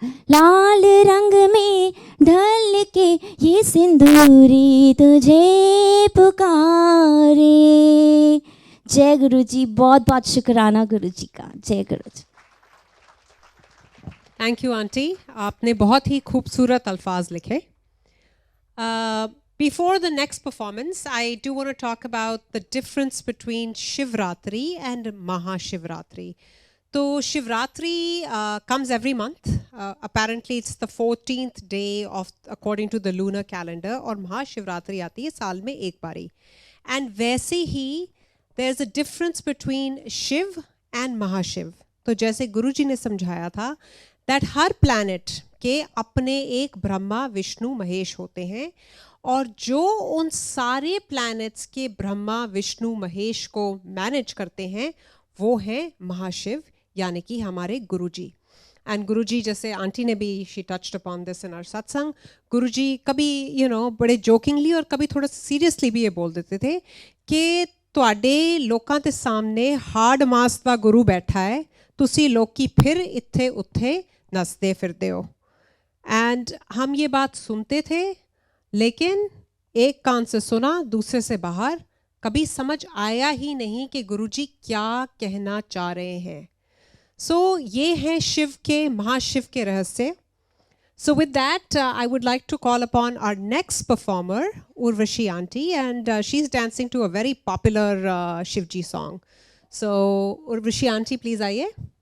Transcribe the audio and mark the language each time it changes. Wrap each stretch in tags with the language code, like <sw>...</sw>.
<hi>लाल रंग में ढल के ये सिंदूरी तुझे पुकारे। जय गुरु जी। बहुत बहुत शुक्राना गुरु जी का। जय गुरु जी। थैंक यू आंटी, आपने बहुत ही खूबसूरत अल्फाज लिखे।</hi> <en>Before the next performance, I do want to talk about the difference between Shivratri and Mahashivratri. So Shivratri comes every month. Apparently it's the 14th day of according to the lunar calendar,</en> <hi>और Mahashivratri आती है साल में एक बारी।</hi> <en>And</en> <hi>वैसे ही</hi> <en>there's a difference between Shiv and Mahashiv.</en> <hi>तो जैसे गुरुजी ने समझाया था that हर planet के अपने एक ब्रह्मा विष्णु महेश होते हैं, और जो उन सारे प्लैनेट्स के ब्रह्मा विष्णु महेश को मैनेज करते हैं वो हैं महाशिव, यानी कि हमारे गुरुजी। एंड गुरुजी, जैसे आंटी ने भी</hi> <en>she touched upon this in our</en> <hi>सत्संग, गुरुजी कभी बड़े जोकिंगली और कभी थोड़ा सीरियसली भी ये बोल देते थे कि</hi> <pa>ਤੁਹਾਡੇ ਲੋਕਾਂ ਦੇ ਸਾਹਮਣੇ ਹਾਰਡ ਮਾਸ ਦਾ ਗੁਰੂ ਬੈਠਾ ਹੈ, ਤੁਸੀਂ ਲੋਕੀ फिर ਇੱਥੇ ਉੱਥੇ नचते फिरते हो।</pa> <hi>एंड हम ये बात सुनते थे, लेकिन एक कान से सुना दूसरे से बाहर, कभी समझ आया ही नहीं कि गुरुजी क्या कहना चाह रहे हैं। सो ये हैं शिव के, महाशिव के रहस्य।</hi> <en>So with that, I would like to call upon our next performer, Urvashi Aunty, and she's dancing to a very popular Shivji song. So Urvashi Aunty, please आइए।</en>